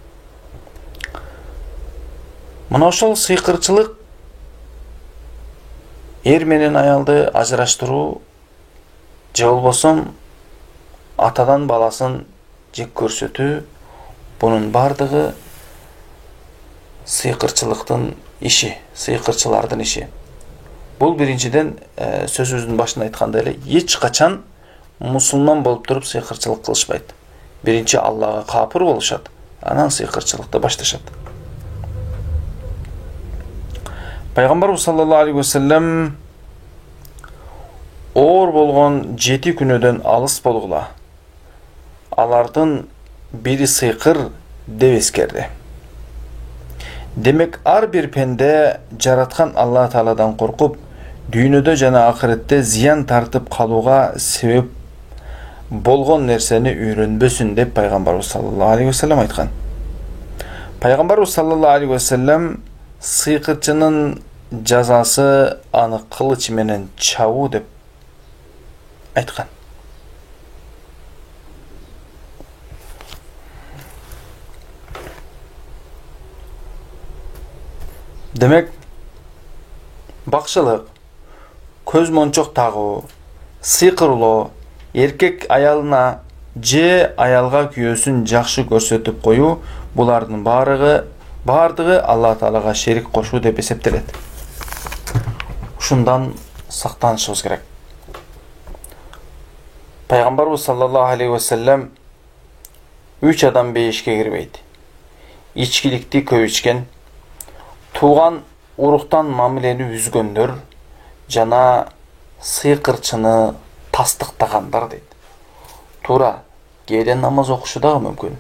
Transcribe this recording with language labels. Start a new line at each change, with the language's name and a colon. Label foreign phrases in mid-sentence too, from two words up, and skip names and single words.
Kyrgyz: Мына ошол сыйкырчылык эр менен аялды ажыраштыруу же болбосо атадан баласын жек көрсөтүү, бунун бардыгы сыйкырчылыктын иши, сыйкырчылардын иши. Бул биринчиден сөзүбүздүн башында айткандай эле, эч качан мусулман болуп туруп сыйкырчылык кылышпайт. Биринчи Аллага капыр болушат, анан сыйкырчылыкты башташат. Пайгамбарыбыз
Arabic: صلى الله عليه وسلم
Kyrgyz: оор болгон 7 күнөөдөн алыс болгула. Алардын бири сыйкыр деп эскерди. Демек, ар бир пенде жараткан Алла Тааладан коркуп, дүйнөдө жана акыретте зыян тартып калууга себеп болгон нерсени үйрөнбөсүн деп пайгамбарыбыз
Arabic: صلى الله عليه وسلم
Kyrgyz: айткан. Пайгамбарыбыз
Arabic: صلى الله عليه وسلم
Kyrgyz: сыйкырчынын жазасы аны кылыч менен чабуу деп айткан. Демек, бакчылык, көз мончок тагуу, сыйкырлоо, эркек аялына же аялга күйөөсүн жакшы көрсөтүп коюу, булардын бардыгы Алла Таалага шерик кошуу деп эсептелет. Ушундан сактанышыбыз керек. Пайгамбарыбыз
Arabic: صلى الله عليه وسلم
Kyrgyz: 3 адам бейишке кирбейт. Ичкиликти көп ичкен, туган уруктан мамилени үзгөндөр жана сыйкырчыны тастыктагандар дейт. Туура, кээде намаз окушу дагы мүмкүн.